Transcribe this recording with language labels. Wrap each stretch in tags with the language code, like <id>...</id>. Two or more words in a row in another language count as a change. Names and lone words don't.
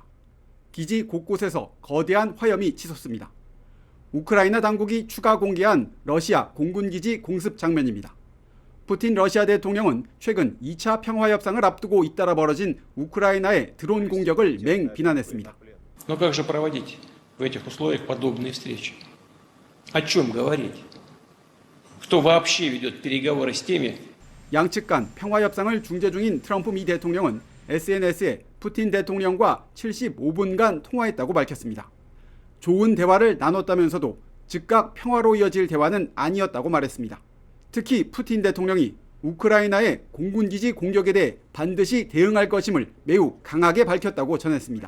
<ko>기지 곳곳에서 거대한 화염이 치솟습니다. 우크라이나 당국이 추가 공개한 러시아 공군기지 공습 장면입니다. 푸틴 러시아 대통령은 최근 2차 평화협상을 앞두고 잇따라 벌어진 우크라이나의 드론 공격을 맹 비난했습니다.</ko> <ru>Но как же проводить в этих условиях подобные встречи? О чем говорить? Кто вообще ведет переговоры с теми?</ru> <ko>양측 간 평화협상을 중재 중인 트럼프 미 대통령은 SNS에 푸틴 대통령과 75분간 통화했다고 밝혔습니다. 좋은 대화를 나눴다면서도 즉각 평화로 이어질 대화는 아니었다고 말했습니다. 특히 푸틴 대통령이 우크라이나의 공군기지 공격에 대해 반드시 대응할 것임을 매우 강하게 밝혔다고 전했습니다.</ko>